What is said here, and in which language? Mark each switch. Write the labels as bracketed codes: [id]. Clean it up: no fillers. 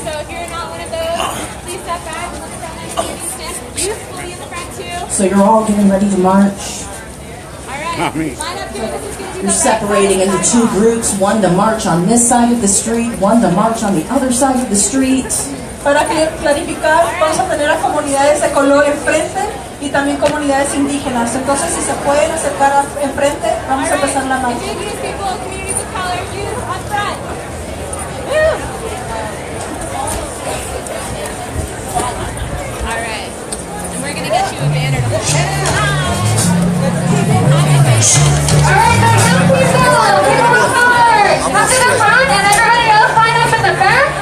[en] So if you're not one of those, please step back and let the frontline communities stand. Youth will be in the front too. So you're all getting ready to march. All right. Line up here. This is going to be You're separating into 2 groups, one to march on this side of the street, one to march on the other side of the street. [es] Para clarificar, vamos a tener a comunidades de color enfrente y también comunidades indígenas. Entonces, si se pueden acercar enfrente, vamos a empezar la marcha. [en] indigenous people, communities of color, youth up front. Woo! All right. And we're we're gonna get you a banner. Alright, so young people of color, come to the front and everybody else line up in the back.